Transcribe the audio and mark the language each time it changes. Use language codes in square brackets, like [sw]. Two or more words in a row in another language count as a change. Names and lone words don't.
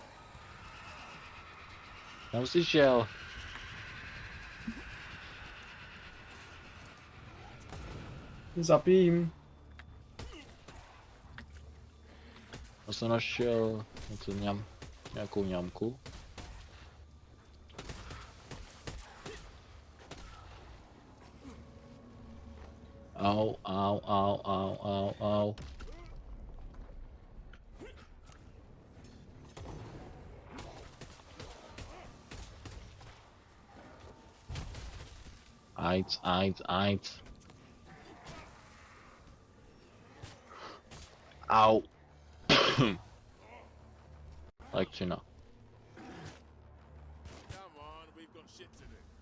[cs] Tam si šel. Zapím. Já jsem našel něco nějakou ňamku. Au, au, au, au, au, au. Ajc. Au. Elektřina. [en] Come on, we've got shit to do.